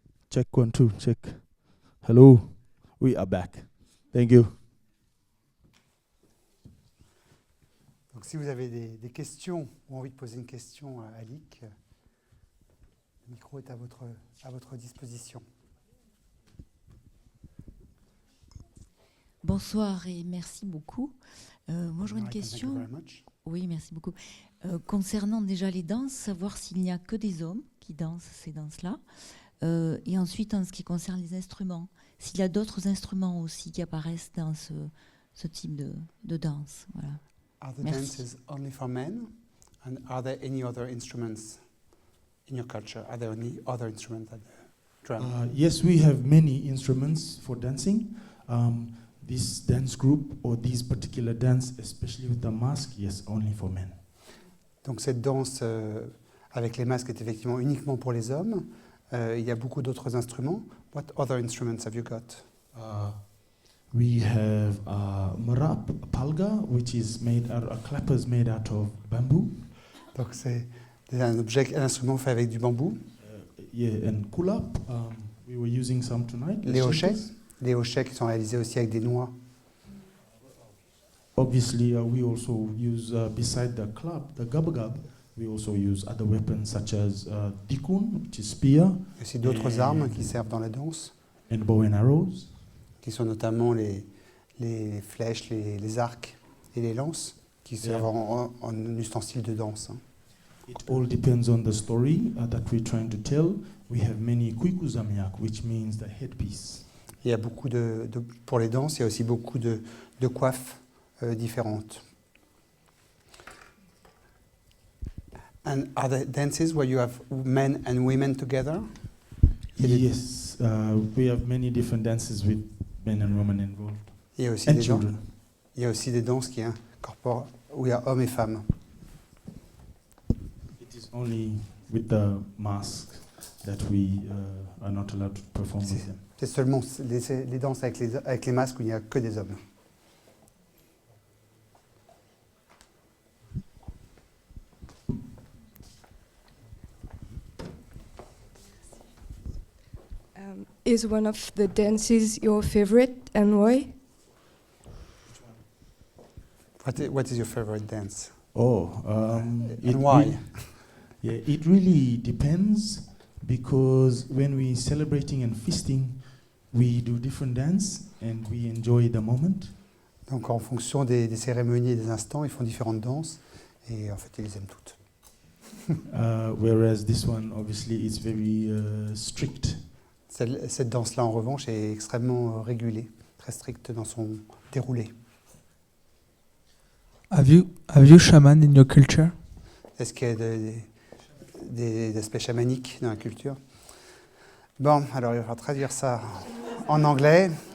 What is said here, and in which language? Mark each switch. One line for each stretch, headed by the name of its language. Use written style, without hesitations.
English: Check 1, 2, check. Hello. We are back. Thank you.
French: Donc si vous avez des questions ou envie de poser une question à Alick, le micro est à votre disposition. Bonsoir et merci beaucoup. Moi, j'aurais une
English: Alright, thank you
French: question.
English: very much.
French: Oui, merci beaucoup. Concernant déjà les danses, savoir s'il n'y a que des hommes qui dansent ces danses-là. Et ensuite, en ce qui concerne les instruments, s'il y a d'autres instruments aussi qui apparaissent dans ce type de danse. Voilà.
English: Are the
French: Merci.
English: dances only for men? And are there any other instruments in your culture? Are there any other instruments than the drum? Yes, we have many instruments for dancing. This dance group or these particular dance, especially with the mask, yes, only for men.
French: Donc cette danse avec les masques est effectivement uniquement pour les hommes. Il y a beaucoup d'autres instruments.
English: What other instruments have you got? We have marap palga, which is made out clappers made out of bamboo.
French: Donc c'est un instrument fait avec du bambou.
English: Yeah, and kulap. We were using some tonight.
French: Les hochets qui sont réalisés aussi avec des noix.
English: Obviously, we also use beside the club, the gabagab. We also use other weapons such as dikun, which is spear,
French: Il y a aussi d'autres armes qui servent dans la danse,
English: and bow and arrows.
French: qui sont notamment les flèches, les arcs et les lances, qui servent en ustensile de danse. Hein.
English: It all depends on the story that we're trying to tell. We have many kuikuzamiak, which means the headpiece.
French: Il y a beaucoup pour les danses, il y a aussi beaucoup de coiffes différentes.
English: And are there dances where you have men and women together? Yes, we have many different dances with men and women involved,
French: Il y a aussi
English: and
French: des danses.
English: children.
French: Il y a aussi des danses qui incorporent où il y a hommes et femmes.
English: It is only with the mask that we are not allowed to perform with them.
French: C'est seulement les danses avec les masques où il n'y a que des hommes.
English: Is one of the dances your favorite and why? What is your favorite dance? Oh, And why? Yeah, it really depends because when we're celebrating and feasting, we do different dance and we enjoy the moment.
French: Donc en fonction des cérémonies et des instants, ils font différentes danses et en fait ils les aiment toutes.
English: Whereas this one, obviously, is very strict.
French: Cette danse-là, en revanche, est extrêmement régulée, très stricte dans son déroulé.
English: Have you shaman in your culture?
French: Est-ce qu'il y a des aspects chamaniques dans la culture? Bon, alors il va falloir traduire ça en anglais.